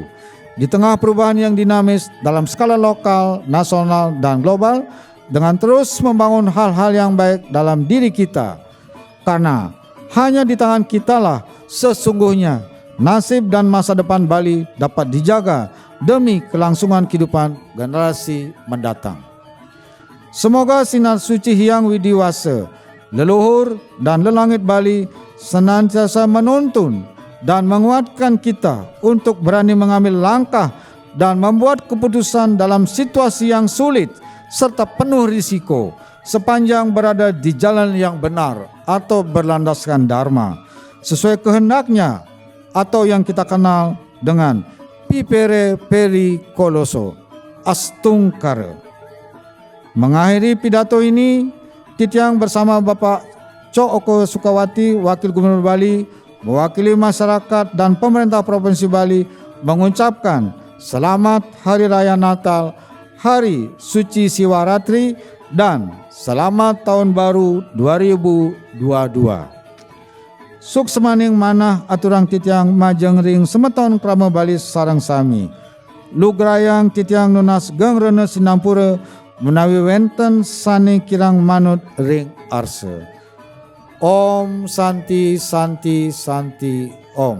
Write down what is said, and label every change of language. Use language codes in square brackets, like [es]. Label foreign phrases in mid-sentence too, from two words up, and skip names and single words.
[id] Di tengah perubahan yang dinamis dalam skala lokal, nasional, dan global, dengan terus membangun hal-hal yang baik dalam diri kita. Karena hanya di tangan kitalah sesungguhnya nasib dan masa depan Bali dapat dijaga demi kelangsungan kehidupan generasi mendatang. Semoga sinar suci Hyang Widiwasa, leluhur dan lelangit Bali senantiasa menuntun dan menguatkan kita untuk berani mengambil langkah dan membuat keputusan dalam situasi yang sulit serta penuh risiko sepanjang berada di jalan yang benar atau berlandaskan dharma sesuai kehendaknya atau yang kita kenal dengan Pipere Peri Koloso Astungkara. Mengakhiri pidato ini, Titiang bersama Bapak Cok Oko Sukawati, Wakil Gubernur Bali, mewakili masyarakat dan pemerintah Provinsi Bali mengucapkan selamat Hari Raya Natal, Hari Suci Siwaratri, dan selamat Tahun Baru 2022. [ban] Suk semaning manah aturang Titiang majeng ring semeton kramo Bali sareng sami. Lugrayang Titiang nunas gengrene sinampura menawi wenten sane kirang manut ring arse. [sa] Om Santi Santi Santi Om.